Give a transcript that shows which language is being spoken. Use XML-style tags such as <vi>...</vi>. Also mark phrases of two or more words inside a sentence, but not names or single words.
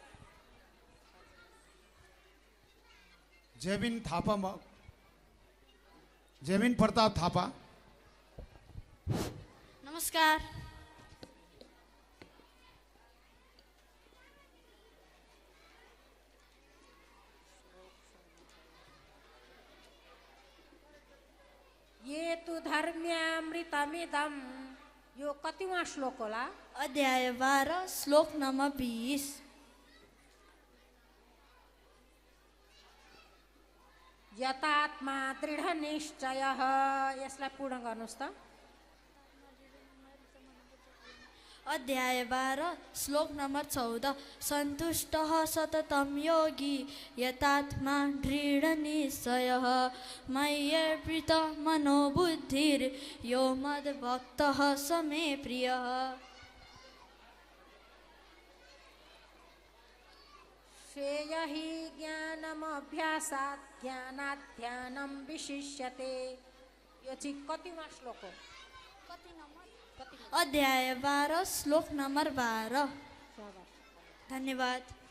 <ne>जेबिन थापा, जेबिन प्रताप थापा। नमस्कार।</ne> <sa>ये तु धर्म्यामृतमिदं</sa> <ne>यो कतिवां श्लोक होला? अध्याय 12 श्लोक नम्बर 20।</ne> <sa>यतात्मा दृढ निश्चय,</sa> <ne>यसलाई पूर्ण गर्नुहोस् त। अध्याय 12 श्लोक नम्बर 14।</ne> <sa>सन्तुष्टः सततं योगी यतात्मा दृढनिश्चयः मय्यर्पित मनोबुद्धिर्यो मद्भक्तः स मे प्रियः। श्रेय हि ज्ञानमभ्यासात् ज्ञानात् ध्यानं विशिष्यते,</sa> <ne>यो चाहिँ कतिवां श्लोक हो? अध्याय 12 श्लोक नम्बर 12। धन्यवाद।</ne>